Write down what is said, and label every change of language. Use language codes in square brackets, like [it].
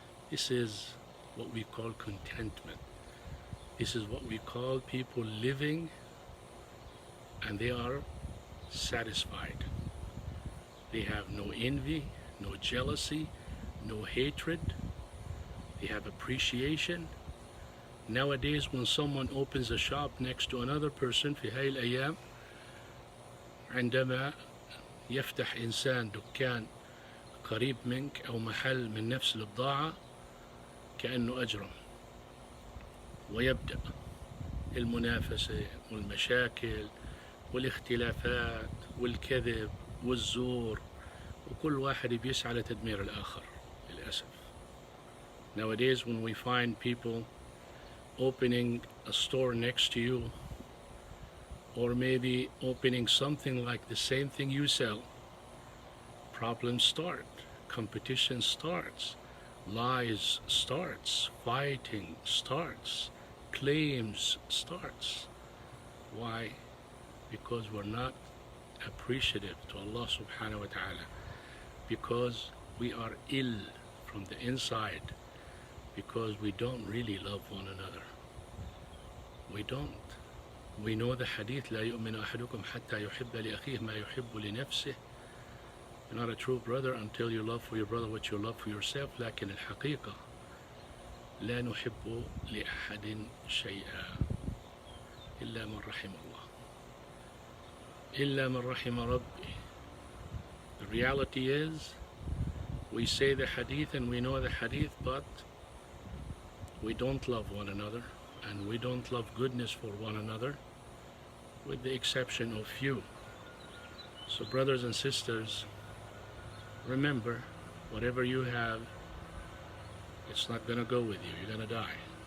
[en] This is what we call contentment. This is what we call people living and they are satisfied. They have no envy, no jealousy, no hatred. They have appreciation. Nowadays, when someone opens a shop next to another person [ar] في هاي الأيام عندما يفتح إنسان دكان قريب منك أو محل من نفس البضاعة كأنه أجرم، ويبدأ المنافسة والمشاكل والاختلافات والكذب والزور، وكل واحد بيسعى لتدمير الآخر للأسف. [en] Nowadays, when we find people opening a store next to you, or maybe opening something like the same thing you sell, problems start, competition starts, lies starts, fighting starts, claims starts. Why? Because we're not appreciative to Allah subhanahu wa ta'ala, because we are ill from the inside, because we don't really love one another. We don't. We know the hadith [ar] لا يؤمن أحدكم حتى يحب لأخيه ما يحب لنفسه. [en] You're not a true brother until you love for your brother what you love for yourself. [ar] لكن الحقيقة لا نحب لأحد شيئا إلا من رحم الله إلا من رحم ربي. [en] The reality is we say the hadith and we know the hadith, but we don't love one another and we don't love goodness for one another, with the exception of few. So brothers and sisters, remember, whatever you have, it's not going to go with you. You're going to die.